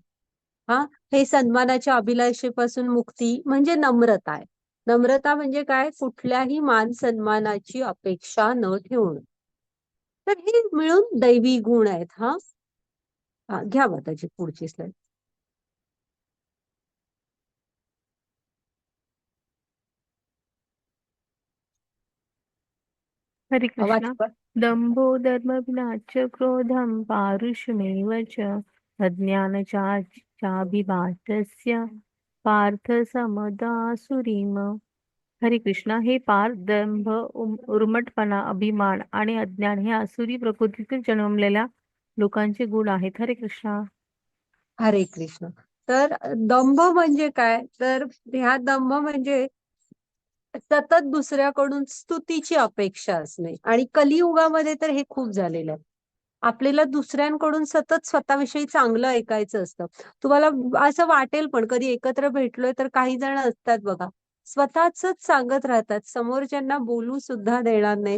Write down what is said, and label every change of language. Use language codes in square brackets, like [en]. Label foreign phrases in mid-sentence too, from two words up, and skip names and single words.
[mr] हे सन्मानाच्या अभिलाषेपासून मुक्ती म्हणजे नम्रता आहे. नम्रता म्हणजे काय, कुठल्याही मान सन्मानाची अपेक्षा न ठेवणं. तर हे मिळून दैवी गुण आहेत. घ्या माताजी पुढची स्लाइड. हरे कृष्णा. वाचवा. [sa] दंभो धर्मविनाश क्रोधम पारुष्यमेव च अज्ञानचाभिभाषस्य पार्थ समदासुरीम. [mr] हरे कृष्णा. हे पार दंभ, उर्मटपणा, अभिमान आणि अज्ञान हे आसुरी प्रकृतीतील जन्मलेल्या लोकांचे गुण आहेत. हरे कृष्णा. हरे कृष्ण. तर दंभ म्हणजे काय, तर ह्या दंभ म्हणजे सतत दुसऱ्याकडून स्तुतीची अपेक्षा असणे. आणि कलियुगामध्ये तर हे खूप झालेलं आहे. आपल्याला दुसऱ्यांकडून सतत स्वतःविषयी चांगलं ऐकायचं असतं. तुम्हाला असं वाटेल पण कधी एकत्र भेटलोय तर काही जण असतात बघा, स्वतःच सांगत राहतात, समोरच्यांना बोलू सुद्धा देणार नाही.